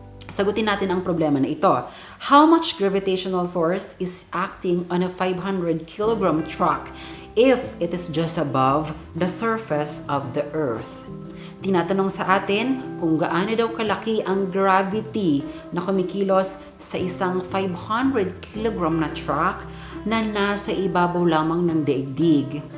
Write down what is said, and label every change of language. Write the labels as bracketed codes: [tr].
[tl] Sagutin natin ang problema na ito. [en] How much gravitational force is acting on a 500 kilogram truck if it is just above the surface of the Earth? [tl] Tinatanong sa atin kung gaano daw kalaki ang gravity na kumikilos sa isang 500 kilogram na truck na nasa ibabaw lamang ng daigdig.